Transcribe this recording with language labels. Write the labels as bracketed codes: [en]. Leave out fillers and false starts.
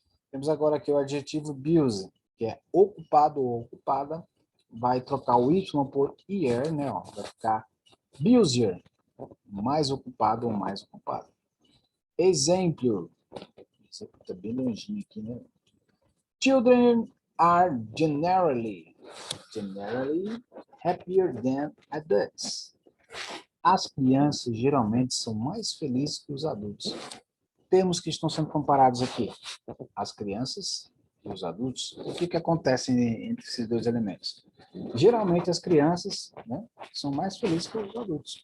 [pt] Temos agora aqui o adjetivo busy, que é ocupado ou ocupada. Vai trocar o Y por IR, né? Ó, vai ficar busier, mais ocupado ou mais ocupado. Exemplo. Isso aqui está bem longinho aqui, né? [en] Children are generally happier than adults. [pt] As crianças geralmente são mais felizes que os adultos. Termos que estão sendo comparados aqui. As crianças e os adultos. O que acontece entre esses dois elementos? Geralmente as crianças, né, são mais felizes que os adultos.